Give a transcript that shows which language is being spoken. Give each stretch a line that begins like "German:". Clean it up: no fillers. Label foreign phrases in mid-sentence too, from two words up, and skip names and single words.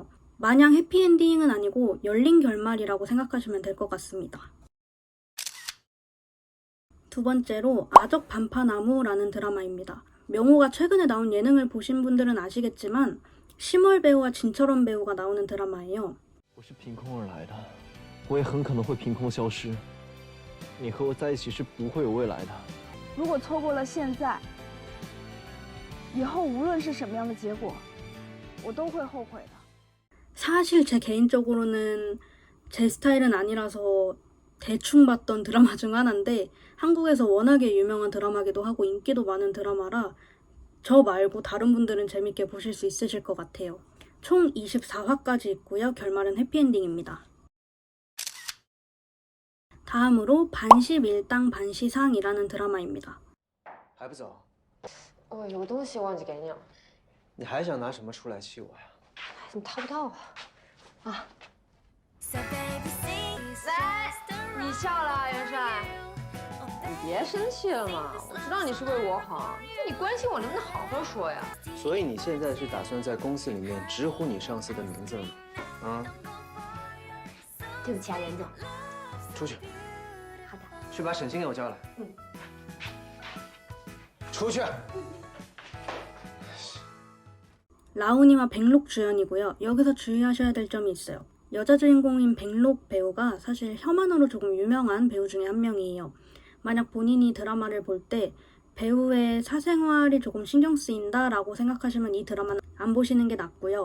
Korean: 마냥 해피엔딩은 아니고 열린 결말이라고 생각하시면 될 것 같습니다. 두 번째로 아적 반파나무라는 드라마입니다. 명호가 최근에 나온 예능을 보신 분들은 아시겠지만 심월 배우와 진철원 배우가 나오는 드라마예요.
Chinese: 我是凭空而来的，我也很可能会凭空消失。你和我在一起是不会有未来的。如果错过了现在，以后无论是什么样的结果，我都会后悔的。
Korean: 사실 제 개인적으로는 제 스타일은 아니라서 대충 봤던 드라마 중 하나인데 한국에서 워낙에 유명한 드라마기도 하고 인기도 많은 드라마라 저 말고 다른 분들은 재밌게 보실 수 있으실 것 같아요. 총 24화까지 있고요. 결말은 해피엔딩입니다. 다음으로 반시밀당 반시상이라는 드라마입니다.
Chinese: 还不走？有个东西忘记给你了，你还想拿什么出来气我呀？你掏不到啊！你笑了，元帅，你别生气了嘛，我知道你是为我好，但你关心我能不能好好说呀？所以你现在是打算在公司里面直呼你上司的名字了吗？啊？对不起啊，袁总。出去，好的。去把沈清给我叫来。嗯。出去。
Korean: 라우니와 백록 주연이고요. 여기서 주의하셔야 될 점이 있어요. 여자 주인공인 백록 배우가 사실 혐한으로 조금 유명한 배우 중에 한 명이에요. 만약 본인이 드라마를 볼 때 배우의 사생활이 조금 신경 쓰인다 라고 생각하시면 이 드라마는 안 보시는 게 낫고요.